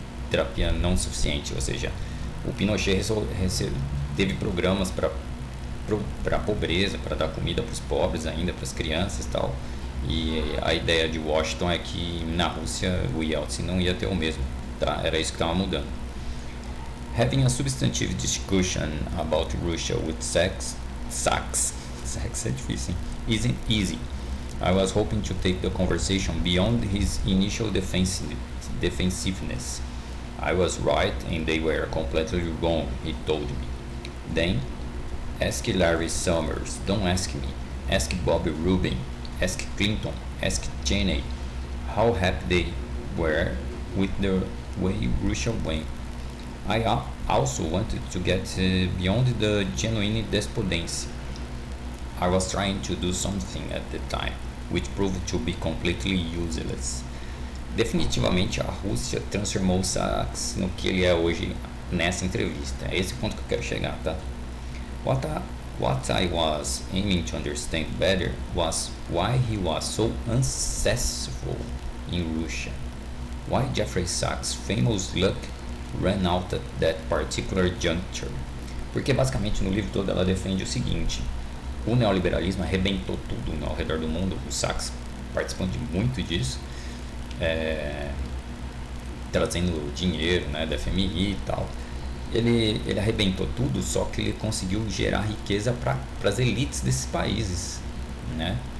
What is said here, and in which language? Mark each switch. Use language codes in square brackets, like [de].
[pt] Terapia não suficiente, ou seja, o Pinochet teve programas para a pobreza, para dar comida para os pobres ainda, para as crianças e tal. E a ideia de Washington é que na Rússia o Yeltsin não ia ter o mesmo, tá? Era isso que estava mudando. [en] Having a substantive discussion about Russia with Sachs [pt] é difícil, [en] isn't easy. I was hoping to take the conversation beyond his initial defensiveness. I was right and they were completely wrong, he told me. Then, ask Larry Summers, don't ask me. Ask Bobby Rubin, ask Clinton, ask Cheney how happy they were with the way Russia went. I also wanted to get beyond the genuine despondency. I was trying to do something at the time, which proved to be completely useless. [pt] Definitivamente a Rússia transformou Sachs no que ele é hoje nessa entrevista. É esse ponto que eu quero chegar, tá? [en] What I was aiming to understand better was why he was so unsuccessful in Russia. Why Jeffrey Sachs' famous luck ran out at that particular juncture. [pt] Porque basicamente no livro todo ela defende o seguinte: o neoliberalismo arrebentou tudo ao redor do mundo. O Sachs participando de muito disso, trazendo dinheiro, né, da FMI e tal. Ele arrebentou tudo, só que ele conseguiu gerar riqueza para as elites desses países, né?